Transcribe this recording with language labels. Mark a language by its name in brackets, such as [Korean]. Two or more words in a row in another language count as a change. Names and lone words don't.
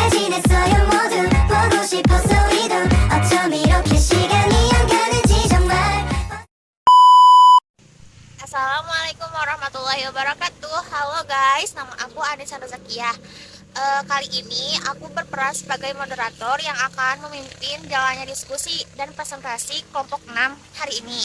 [Korean] 됐어요 모두 보고 싶었어 우리도 어쩜 이렇게 시간이 안 가는지 정말. [Arabic] السلام عليكم ورحمة الله وبركاته. [Indonesian] Halo guys, nama aku Anissa Zakiah. Kali ini aku berperan sebagai moderator yang akan memimpin jalannya diskusi dan presentasi kelompok 6 hari ini.